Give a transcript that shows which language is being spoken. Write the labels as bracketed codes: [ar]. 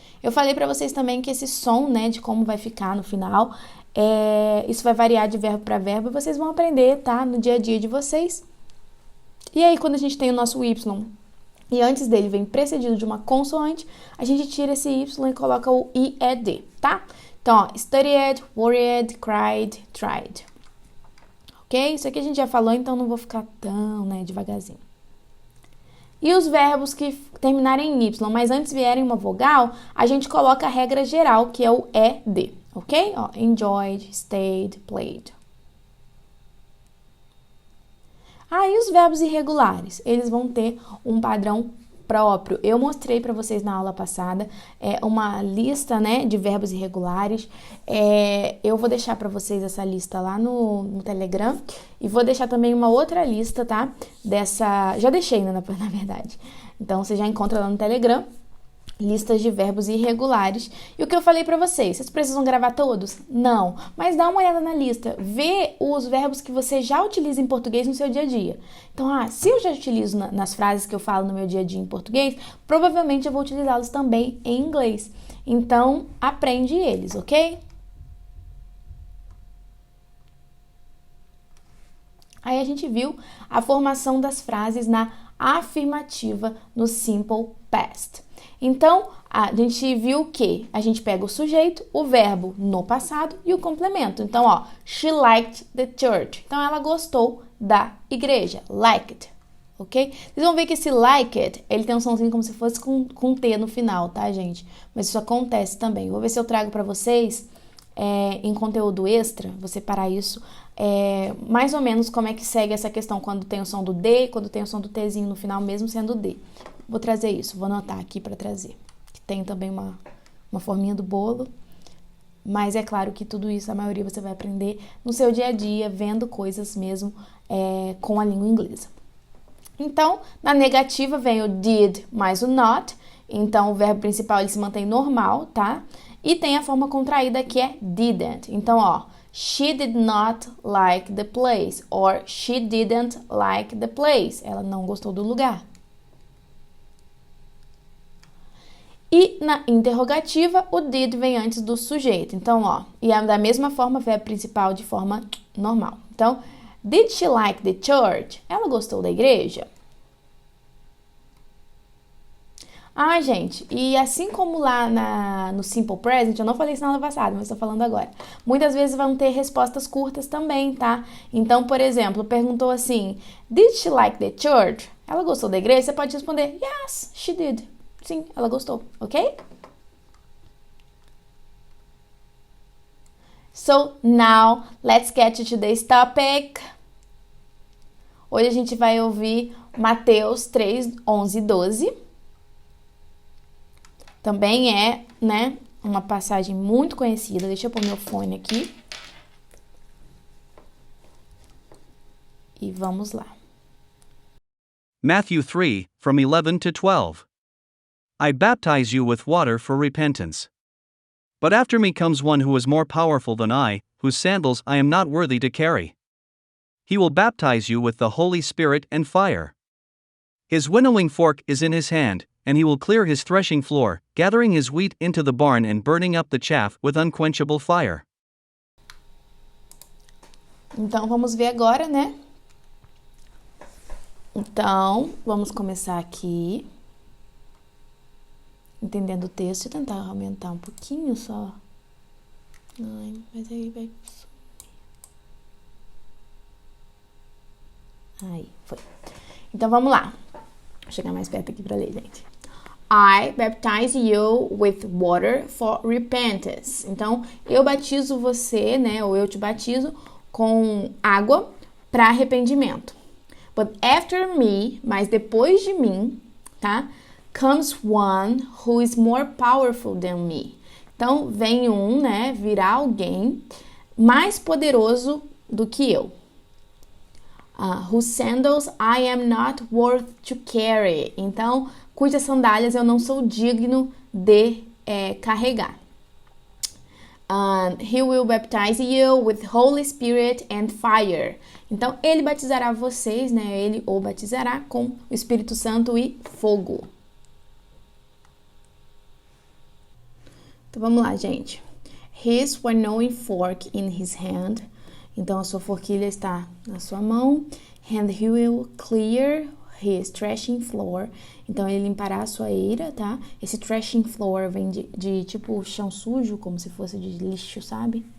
[pt] Eu falei pra vocês também que esse som, né, de como vai ficar no final, isso vai variar de verbo para verbo e vocês vão aprender, tá, no dia a dia de vocês. E aí, quando a gente tem o nosso Y e antes dele vem precedido de uma consoante, a gente tira esse Y e coloca o IED, tá? [en] Então, ó, studied, worried, cried, tried. Ok? [pt] Isso aqui a gente já falou, então não vou ficar tão, né, devagarzinho. E os verbos que terminarem em Y, mas antes vierem uma vogal, a gente coloca a regra geral, que é o ED, ok? [en] Ó, enjoyed, stayed, played. [pt] E os verbos irregulares? Eles vão ter um padrão próprio. Eu mostrei para vocês na aula passada uma lista, né, de verbos irregulares. Eu vou deixar para vocês essa lista lá no Telegram e vou deixar também uma outra lista, tá? Já deixei, né, na verdade. Então, você já encontra lá no Telegram listas de verbos irregulares. E o que eu falei pra vocês precisam gravar todos? Não. Mas dá uma olhada na lista. Vê os verbos que você já utiliza em português no seu dia a dia. Então, se eu já utilizo nas frases que eu falo no meu dia a dia em português, provavelmente eu vou utilizá-los também em inglês. Então, aprende eles, ok? Aí a gente viu a formação das frases na afirmativa no Simple Past. Então, a gente viu que a gente pega o sujeito, o verbo no passado e o complemento. [en] Então, she liked the church. [pt] Então, ela gostou da igreja. Liked, ok? Vocês vão ver que esse liked, ele tem um somzinho como se fosse com T no final, tá, gente? Mas isso acontece também. Vou ver se eu trago pra vocês em conteúdo extra, vou separar isso, mais ou menos como é que segue essa questão quando tem o som do D, quando tem o som do Tzinho no final, mesmo sendo D. Vou trazer isso, vou anotar aqui para trazer. Que tem também uma forminha do bolo, mas é claro que tudo isso, a maioria você vai aprender no seu dia a dia, vendo coisas mesmo com a língua inglesa. Então, na negativa vem o did mais o not, então o verbo principal ele se mantém normal, tá? E tem a forma contraída que é didn't. [en] Então, she did not like the place, or she didn't like the place. [pt] Ela não gostou do lugar. E na interrogativa, o did vem antes do sujeito. Então, e é da mesma forma, verbo principal de forma normal. [en] Então, did she like the church? [pt] Ela gostou da igreja? Gente, e assim como lá no Simple Present, eu não falei isso na aula passada, mas estou falando agora. Muitas vezes vão ter respostas curtas também, tá? Então, por exemplo, perguntou assim, [en] did she like the church? [pt] Ela gostou da igreja? Você pode responder, [en] yes, she did. [pt] Sim, ela gostou, ok? [en] So, now, let's get to today's topic. [pt] Hoje a gente vai ouvir Mateus 3, 11 e 12. Também né, uma passagem muito conhecida. Deixa eu pôr meu fone aqui. E vamos lá. [en] Matthew 3, from 11 to 12. I baptize you with water for repentance. But after me comes one who is more powerful than I, whose sandals I am not worthy to carry. He will baptize you with the Holy Spirit and fire. His winnowing fork is in his hand, and he will clear his threshing floor, gathering his wheat into the barn and burning up the chaff with unquenchable fire. [pt] Então, vamos ver agora, né? Então, vamos começar aqui. Entendendo o texto, tentar aumentar um pouquinho só. Mas aí vai sumir. Aí, foi. Então, vamos lá. Vou chegar mais perto aqui pra ler, gente. [en] I baptize you with water for repentance. [pt] Então, eu batizo você, né? Ou eu te batizo com água para arrependimento. [en] But after me, [pt] mas depois de mim, tá? [en] Comes one who is more powerful than me. [pt] Então, vem né? Virá alguém mais poderoso do que eu. [en] Whose sandals I am not worth to carry. [pt] Então, cujas sandálias eu não sou digno de carregar. [en] He will baptize you with Holy Spirit and fire. [pt] Então, ele batizará vocês, né? Ele ou batizará com o Espírito Santo e fogo. Então, vamos lá, gente. [en] His winnowing fork in his hand. [pt] Então, a sua forquilha está na sua mão. [en] And he will clear his threshing floor. [pt] Então, ele limpará a sua eira, tá? Esse threshing floor vem de tipo chão sujo, como se fosse de lixo, sabe?